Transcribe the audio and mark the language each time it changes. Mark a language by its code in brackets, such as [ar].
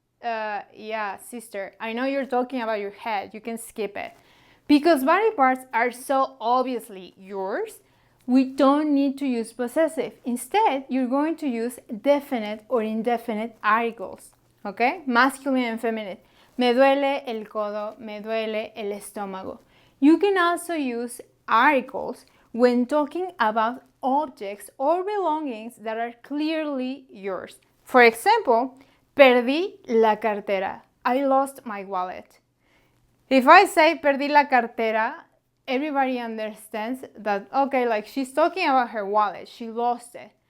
[en] Yeah, sister, I know you're talking about your head. You can skip it. Because body parts are so obviously yours, we don't need to use possessive. Instead, you're going to use definite or indefinite articles. okay? Masculine and feminine. [es] Me duele el codo, me duele el estómago. [en] You can also use articles when talking about objects or belongings that are clearly yours. For example, [es] perdí la cartera. [en] I lost my wallet. If I say [es] perdí la cartera, [en] everybody understands that, okay, like she's talking about her wallet, she lost it.